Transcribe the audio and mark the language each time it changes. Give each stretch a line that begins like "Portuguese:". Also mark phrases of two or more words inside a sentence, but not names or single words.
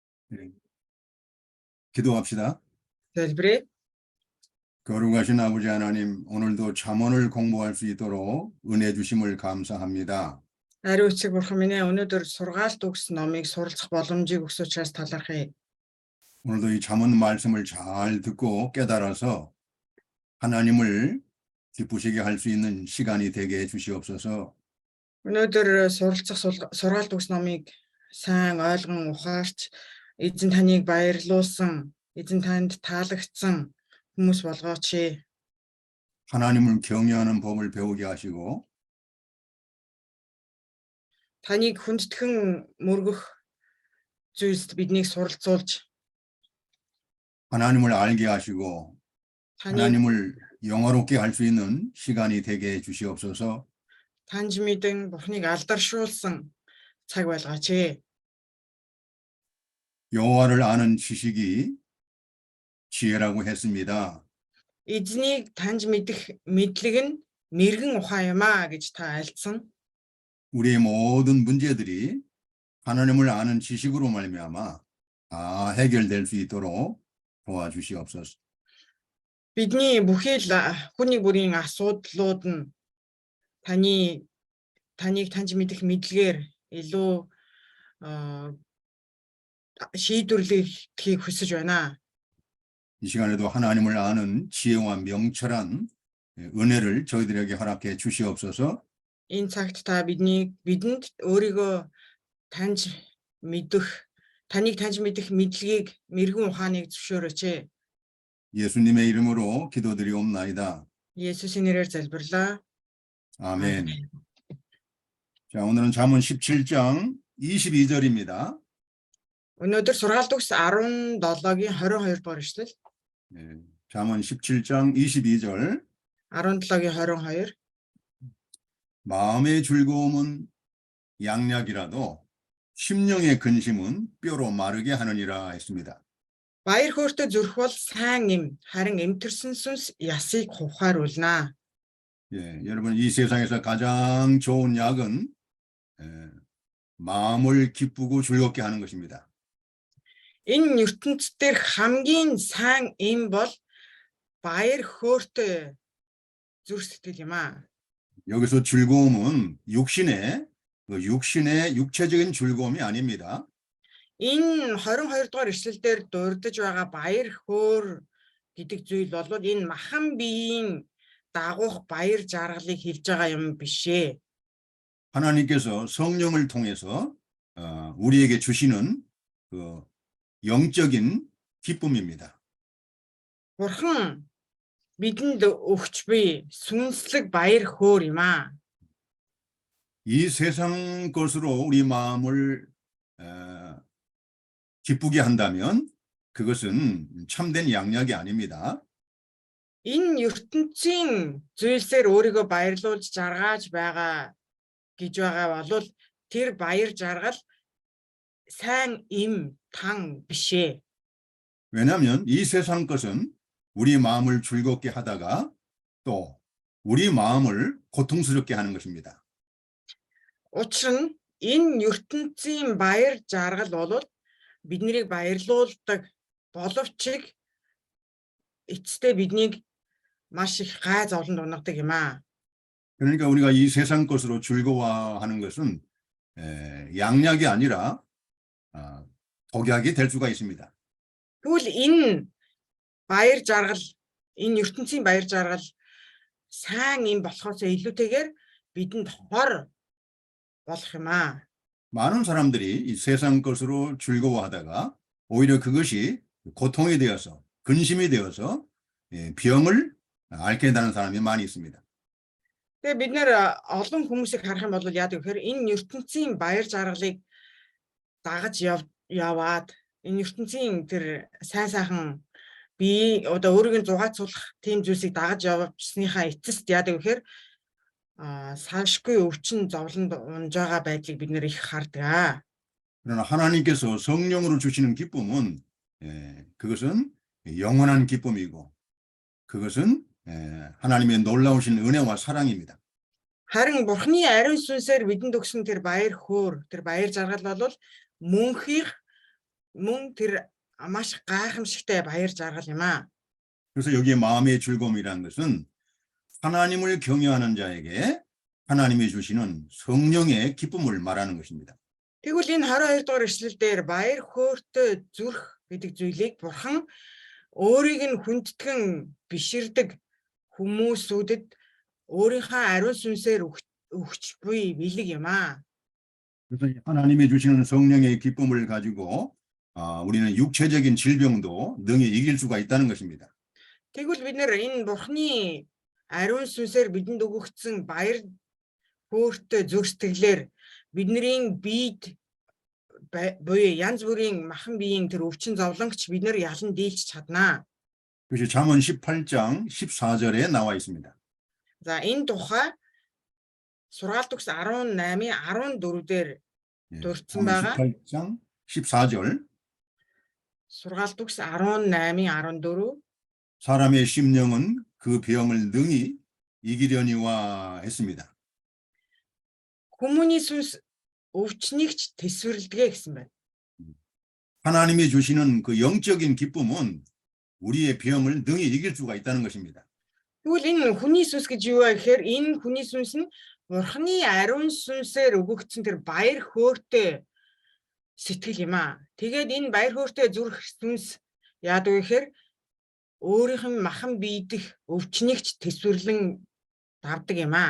Korean: 네. 기도합시다.
Mongolian: Залбирая.
Korean: 거룩하신 아버지 하나님, 오늘도 잠언을 공부할 수 있도록 은혜 주심을 감사합니다.
Mongolian: Ариун эцэг бурхан минь ээ, өнөөдөр сургаалт өгсөн номыг суралцах боломжийг өгсөн учраас талархъя.
Korean: 오늘도 이 잠언 말씀을 잘 듣고 깨달아서 하나님을 기쁘시게 할 수 있는 시간이 되게 해 주시옵소서.
Mongolian: Өнөөдөр суралцах сургаалт өгсөн номыг сайн ойлгон ухаарч, эзэн таныг баярлуулсан, эзэн танд таалагдсан хүмүүс болгооч.
Korean: 하나님을 경외하는 법을 배우게 하시고
Mongolian: Таныг хүндэтгэн мөргөх зүйлсд биднийг суралцуулж,
Korean: 하나님을 알게 하시고
Mongolian: таныг
Korean: 하나님을 영화롭게 할 수 있는 시간이 되게 해 주시옵소서.
Mongolian: таньж мэдэн бурхныг алдаршуулсан цаг байлгаач.
Korean: 여호와를 아는 지식이 지혜라고 했습니다.
Mongolian: Эзнийг таньж мэдэх мэдлэг нь мэргэн ухаан юм аа гэж та альцсан.
Korean: 우리의 모든 문제들이 하나님을 아는 지식으로 말미암아 다 해결될 수 있도록 도와주시옵소서.
Mongolian: Бидний бүхий л хүний бүрийн асуудлууд нь таныг таньж мэдэх мэдлэгээр илүү шийдвэрлэхийг хүсэж байна.
Korean: 이 시간에도 하나님을 아는 지혜와 명철한 은혜를 저희들에게 허락해 주시옵소서.
Mongolian: Энэ цагт та бидэнд өөрийгөө таньж мэдэх мэдлэгийг мэргэн ухааныг зөвшөөрөөч.
Korean: 예수님의 이름으로 기도드리옵나이다.
Mongolian: 예수의 нэрээр залбирлаа.
Korean: 아멘. 자, 오늘은 잠언 17장 22절입니다.
Mongolian: өнөөдөр сургаалт өгс 17-гийн 22 дугаар эшлэл.
Korean: 잠언 17장 22절.
Mongolian: 17-гийн 22.
Korean: 마음의 즐거움은 양약이라도 심령의 근심은 뼈로 마르게 하느니라 했습니다.
Mongolian: Баяр хөөртэй зүрх бол сайн эм, харин эмтэрсэн сүнс ясыг хувхааруулна.
Korean: 예, 여러분 이 세상에서 가장 좋은 약은 마음을 기쁘고 즐겁게 하는 것입니다.
Mongolian: Энэ ертөнцид дээр хамгийн сайн эм бол баяр хөөртэй зүрх сэтгэл юм аа.
Korean: 여기서 즐거움은 육신의 육체적인 즐거움이 아닙니다.
Mongolian: Энэ 22 дугаар эшлэл дээр дурдж байгаа баяр хөөр гэдэг зүйл бол энэ махан биеийн дагуух баяр жаргалыг хэлж байгаа юм биш ээ.
Korean: 하나님께서 성령을 통해서 우리에게 주시는 그 영적인 기쁨입니다.
Mongolian: Бурхан бидэнд өгч буй сүнслэг баяр хөөр юм аа.
Korean: 이 세상 것으로 우리 마음을 기쁘게 한다면 그것은 참된 양약이 아닙니다.
Mongolian: Энэ ертөнцийн зүйлсээр өөрийгөө баярлуулж жаргаж байгаа гэж байгаа бол тэр баяр жаргал сайн эм тан биш ээ.
Korean: 왜냐하면 이 세상 것은 우리 마음을 즐겁게 하다가 또 우리 마음을 고통스럽게 하는 것입니다.
Mongolian: Учир нь энэ ертөнцийн баяр жаргал бол биднийг баярлуулдаг боловч эцэстээ биднийг маш их гай зовлонд унгадаг юм аа.
Korean: 그러니까 우리가 이 세상 것으로 즐거워하는 것은 양약이 아니라 독약이 될 수가 있습니다.
Mongolian: Тэгвэл энэ баяр жаргал, энэ ертөнцийн баяр жаргал сайн юм болохоос илүүтэйгээр бидэнд хор болох юм аа.
Korean: 많은 사람들이 이 세상 것으로 즐거워하다가 오히려 그것이 고통이 되어서 근심이 되어서 병을 앓게 되는 사람이 많이 있습니다.
Mongolian: Тэгээ бид нэр олон хүмүүсийг харах юм бол яадаг гэхээр энэ ертөнцийн баяр жаргалыг дагаж яваад энэ ертөнцийн тэр сайн сайхан бие одоо өөрийг нь зугаацуулах тийм зүйлсийг дагаж явуулсныхаа эцэст яадаг гэхээр салшгүй өвчин зовлонд унж байгаа байдлыг бид нэр их хардаг.
Korean: 그러나 하나님께서 성령으로 주시는 기쁨은 그것은 영원한 기쁨이고 그것은 하나님의 놀라우신 은혜와 사랑입니다.
Mongolian: Харин Бурхны ариун сүнсээр бидэнд өгсөн тэр баяр хөөр, тэр баяр жаргал бол мөнхийх мөн тэр маш гайхамшигтай баяр жаргал юм аа.
Korean: 그래서 여기에 마음의 즐거움이라는 것은 하나님을 경외하는 자에게 하나님이 주시는 성령의 기쁨을 말하는 것입니다.
Mongolian: Тэгвэл энэ 22 дугаар ишлэл дээр баяр хөөртэй зүрх гэдэг зүйлийг Бурхан өөрийг нь хүндэтгэн биширдэг хүмүүсүүдэд өөрийнхөө ариун сүнсээр өгч буй бэлэг юм аа.
Korean: 그래서 하나님이 주시는 성령의 기쁨을 가지고 우리는 육체적인 질병도 능히 이길 수가 있다는 것입니다.
Mongolian: Тэгвэл бид нэр энэ Бурханы ариун сүнсээр бидэнд өгөгдсөн баяр хөөртэй зүрх сэтгэлээр бидний биед буюу янз бүрийн махан биеийн тэр өвчин зовлонгч бид нэр ялан дийлж чаднаа.
Korean: 그것이 잠언 18장 14절에 나와 있습니다.
Mongolian: За энэ тухай Сургаалт үгс 18-ийн 14 дээр дурдсан байгаа.
Korean: 18장 14절.
Mongolian: Сургаалт үгс 18-ийн 14.
Korean: 사람의 심령은 그 병을 능히 이기려니와 했습니다.
Mongolian: Хүмүүний сүнс өвчнийг ч тэсвэрлэдэг гэсэн байна.
Korean: 하나님이 주시는 그 영적인 기쁨은 우리의 병을 능히 이길 수가 있다는 것입니다.
Mongolian: Тэгвэл энэ хүний сүнс гэж юу вэ гэхээр энэ хүний сүнс нь Бурханы ариун сүнсээр өгөгдсөн тэр баяр хөөртэй сэтгэл юм аа. Тэгээд энэ баяр хөөртэй зүрх сүнс яадаг вэ гэхээр өөрийнх нь махан биедэх өвчнийг ч тэсвэрлэн давдаг юм аа.